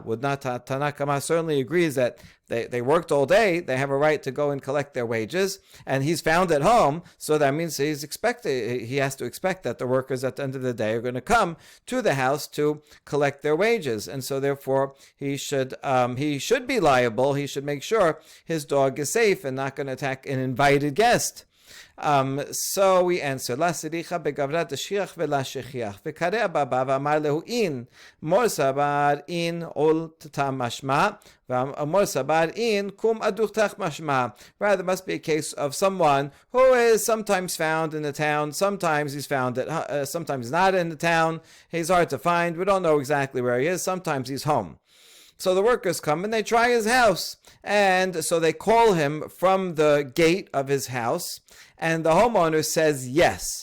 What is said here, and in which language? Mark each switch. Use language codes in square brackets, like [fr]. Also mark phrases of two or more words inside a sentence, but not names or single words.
[en] Would not Tanakama certainly agrees that they worked all day, they have a right to go and collect their wages, and he's found at home, so that means he has to expect that the workers at the end of the day are going to come to the house to collect their wages, and so therefore he should be liable. He should make sure his dog is safe and not going to attack an invited guest. So we answer, [arc] לא צריכא בגברא דשכיח ולא שכיח וקרי בבבא ואמר להו הן מר סבר הן עול תתם משמע ומר סבר הן קום אדוכתך משמע. [en] Rather, there must be a case of someone who is sometimes found in the town, sometimes he's found sometimes not in the town. He's hard to find. We don't know exactly where he is. Sometimes he's home. So the workers come and they try his house. And so they call him from the gate of his house, and the homeowner says yes.